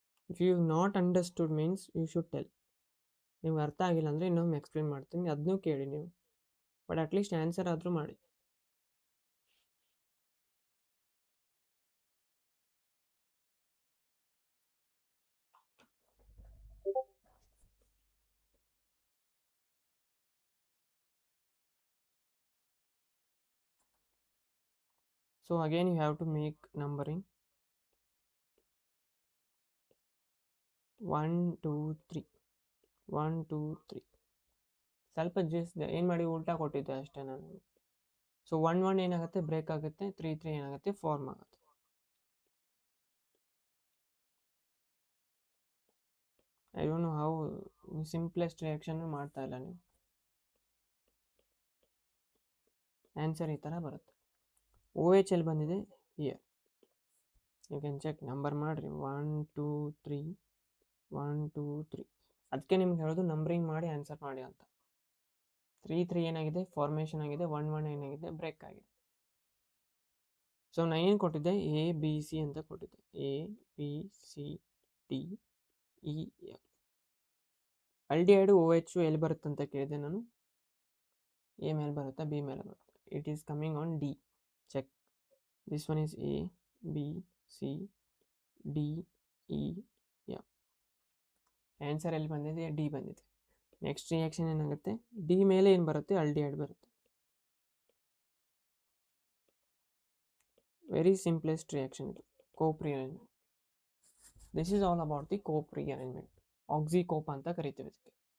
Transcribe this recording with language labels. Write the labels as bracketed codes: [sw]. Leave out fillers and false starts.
[en] If you have not understood means you should tell. [kn] ನಿಮ್ಗೆ ಅರ್ಥ ಆಗಿಲ್ಲ ಅಂದರೆ ಇನ್ನೊಮ್ಮೆ ಎಕ್ಸ್ಪ್ಲೇನ್ ಮಾಡ್ತೀನಿ, ಅದನ್ನೂ ಕೇಳಿ ನೀವು, ಬಟ್ ಅಟ್ಲೀಸ್ಟ್ ಆನ್ಸರ್ ಆದರೂ ಮಾಡಿ. [en] So again you have to make numbering 1 2 3 1 2 3. [kn] ಸ್ವಲ್ಪ ಜಸ್ಟ್ ಏನು ಮಾಡಿ ಉಲ್ಟಾ ಕೊಟ್ಟಿದ್ದೆ ಅಷ್ಟೇ ನಾನು. ಸೊ 1 1 ಏನಾಗುತ್ತೆ ಬ್ರೇಕ್ ಆಗುತ್ತೆ, 3 3 ಏನಾಗುತ್ತೆ ಫಾರ್ಮ್ ಆಗುತ್ತೆ. [en] I don't know how simplest reaction [kn] ಮಾಡ್ತಾ ಇಲ್ಲ ನೀವು. ಆನ್ಸರ್ ಈ ಥರ ಬರುತ್ತೆ. OH ಎಲ್ಲಿ ಬಂದಿದೆ here. [en] you can check, [kn] number ಮಾಡಿರಿ [en] 1 2 3 1 2 3. [kn] ಅದಕ್ಕೆ ನಿಮ್ಗೆ ಹೇಳೋದು ನಂಬರಿಂಗ್ ಮಾಡಿ ಆನ್ಸರ್ ಮಾಡಿ ಅಂತ. 3 3 ಏನಾಗಿದೆ ಫಾರ್ಮೇಷನ್ ಆಗಿದೆ, 1 1 ಏನಾಗಿದೆ ಬ್ರೇಕ್ ಆಗಿದೆ. ಸೊ ನಾನು ಏನು ಕೊಟ್ಟಿದ್ದೆ, A B C ಅಂತ ಕೊಟ್ಟಿದ್ದೆ. A B C D E F. Aldehyde OH ಎಲ್ಲಿ ಬರುತ್ತೆ ಅಂತ ಕೇಳಿದೆ ನಾನು. A ಮೇಲೆ ಬರುತ್ತಾ B ಮೇಲೆ ಬರುತ್ತೆ. [en] It is coming on D. Check. This one is A B C D E F. [kn] Answer ಎಲ್ಲಿ ಬಂದಿದೆ, D ಬಂದಿದೆ. ನೆಕ್ಸ್ಟ್ ರಿಯಾಕ್ಷನ್ ಏನಾಗುತ್ತೆ, D ಮೇಲೆ ಏನು ಬರುತ್ತೆ, ಆಲ್ಡಿಹೈಡ್ ಬರುತ್ತೆ. ವೆರಿ ಸಿಂಪ್ಲೆಸ್ಟ್ ರಿಯಾಕ್ಷನ್ ಇದು, coop rearrangement. [en] This is all about the Cope rearrangement. [kn] ಆಕ್ಸಿಕೋಪ್ ಅಂತ ಕರಿತೀವಿ ಇದಕ್ಕೆ.